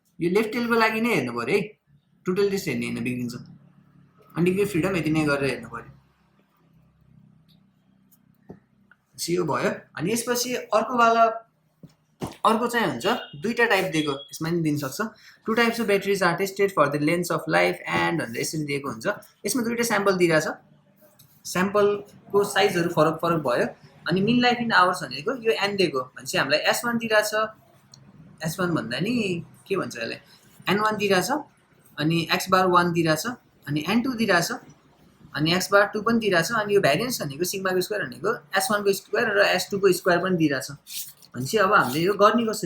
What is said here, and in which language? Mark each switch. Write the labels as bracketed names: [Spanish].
[Nepali] यो left Telco लागि नै हेर्नु पऱ्यो है, टु टेल टेस्ट हेर्ने होइन, बिग्रिन्छ। अनि डिग्री फ्रिडम यति नै गरेर हेर्नु पऱ्यो। यो भयो। अनि यसपछि अर्को चाहिँ हुन्छ दुईटा टाइप दिएको, यसमा नि दिन सक्छ। [English] 2 types of batteries are tested for the length of life and [Nepali] भनेर यसरी दिएको हुन्छ। यसमा दुईटा स्याम्पल दिइरहेछ, स्याम्पलको साइजहरू फरक भयो। अनि [English] mean life in hours [Nepali] भनेको यो एन दिएको भनेपछि हामीलाई S1 दिइरहेछ, S1 भन्दा नि के भन्छ यसलाई n1 दिइरहेछ अनि x बार 1 दिइरहेछ अनि n2 दिइरहेछ अनि x बार 2 पनि दिइरहेछ अनि यो भ्यारिएन्स भनेको सिग्माको स्क्वायर भनेको S1 को स्क्वायर र S2 को स्क्वायर पनि दिइरहेछ भनेपछि अब हामीले यो गर्ने